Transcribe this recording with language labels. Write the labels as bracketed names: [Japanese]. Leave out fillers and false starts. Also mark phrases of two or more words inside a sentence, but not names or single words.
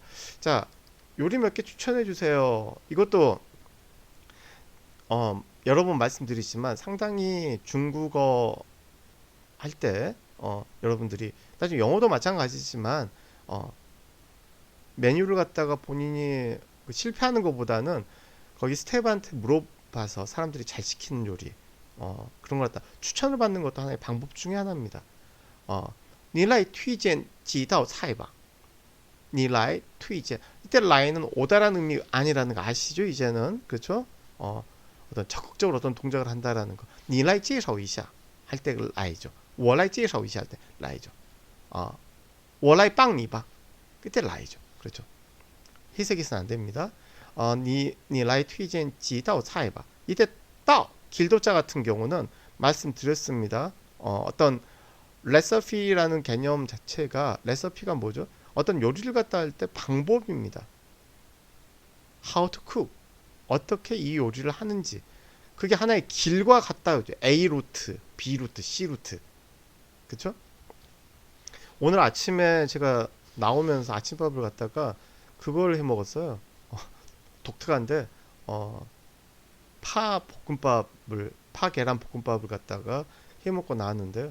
[Korean] 자, 요리 몇 개 추천해 주세요. 이것도 여러 번 말씀드리지만 상당히 중국어 할 때 여러분들이 나중에 영어도 마찬가지지만 메뉴를 갖다가 본인이 실패하는 것보다는 거기 스태프한테 물어봐서 사람들이 잘 시키는 요리 그런 걸 갖다 추천을 받는 것도 하나의 방법 중에 하나입니다. [Chinese] 你来推荐几道菜吧.你来推荐 [Korean] 이때 라이는 오다라는 의미 아니라는 거 아시죠? 이제는 그렇죠? 어떤 적극적으로 어떤 동작을 한다라는 거. [Chinese] 你来介绍一下 [Korean] 할 때 라이죠. [Chinese] 我来介绍一下 [Korean] 할 때 라이죠. [Chinese] 我来帮你吧 [Korean] 그때 라이죠. 그렇죠. 희색해서는 안 됩니다. [Chinese] 你来推荐几道菜吧. [Korean] 이때 道 길도자 같은 경우는 말씀드렸습니다. 어떤 레시피라는 개념 자체가 레시피가 뭐죠? 어떤 요리를 갖다 할 때 방법입니다. [English] How to cook. [Korean] 어떻게 이 요리를 하는지. 그게 하나의 길과 같다. A 루트, B 루트, C 루트. 그쵸? 오늘 아침에 제가 나오면서 아침밥을 갖다가 그걸 해 먹었어요. 독특한데 파 계란 볶음밥을 갖다가 해 먹고 나왔는데요.